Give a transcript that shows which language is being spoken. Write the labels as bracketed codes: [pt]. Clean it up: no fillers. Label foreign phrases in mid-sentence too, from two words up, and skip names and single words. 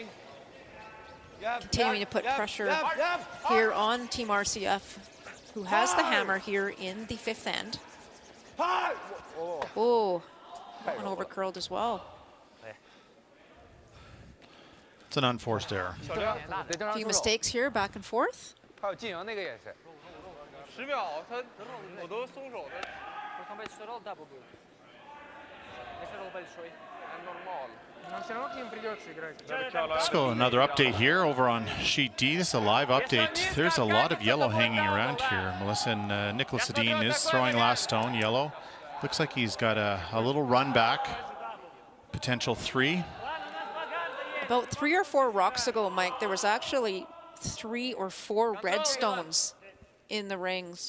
[en] Continuing to put pressure here on Team RCF, who has the hammer here in the 5th end. Oh, that one overcurled as well. It's an unforced error. A few mistakes here, back and forth. [zh] 还有进营那个也是。 10秒，我都松手了。 [ru] Но все равно к ним придется играть. [en] Let's go another update here over on sheet D. This is a live update. There's a lot of yellow hanging around here. Melissa and Nicholas Sedin is throwing last stone, yellow. Looks like he's got a little run back. Potential 3. About 3 or 4 rocks ago, Mike, there was actually 3 or 4 red stones in the rings.